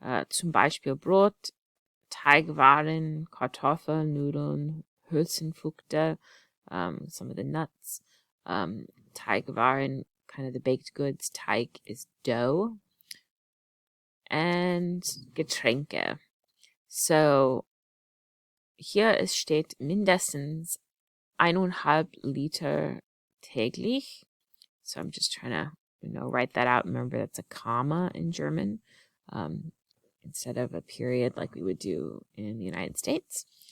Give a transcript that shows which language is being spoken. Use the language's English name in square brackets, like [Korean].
[German] Zum Beispiel Brot, Teigwaren, Kartoffeln, Nudeln, Hülsenfrüchte, [English] some of the nuts. Teigwaren, kind of the baked goods. Teig is dough. And Getränke. [German] So hier steht mindestens 1,5 Liter täglich. [English] So I'm just trying to write that out. Remember, that's a comma in German. Instead of a period like we would do in the United States.